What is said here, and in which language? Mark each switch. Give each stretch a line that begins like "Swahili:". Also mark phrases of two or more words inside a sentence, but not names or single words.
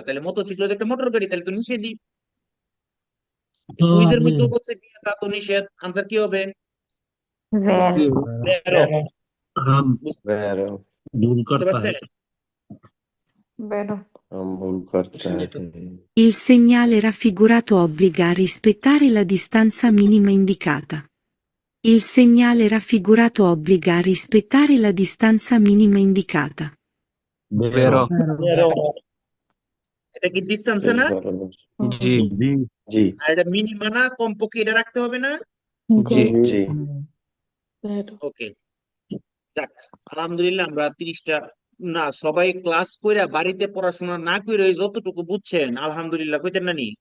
Bangla: তাহলে মোটরসাইকেল একটা মোটর গাড়ি, তাহলে তো নিষেধই। কুইজের মধ্যে বলছে বিয়েতাতো নিষেধ, আনসার কি হবে?
Italian: Vero. Vero,
Bangla: ভুল বুঝতে করতে পারছেন? non ভুল করতে হয়।
Italian: Il segnale raffigurato obbliga a rispettare la distanza minima indicata. Il segnale raffigurato obbliga a rispettare la distanza minima indicata. Vero.
Bangla: এটা কি ডিস্টেন্স না? জি। জি জি আর এটা মিনিমা না, কমপক্ষে এটা রাখতে হবে না? জি। জি। ওকে, যাক, আলহামদুলিল্লাহ আমরা 30টা না, সবাই ক্লাস কইরা বাড়িতে পড়াশোনা না কইরা যতটুকু বুঝছেন আলহামদুলিল্লাহ কইতেন না নি?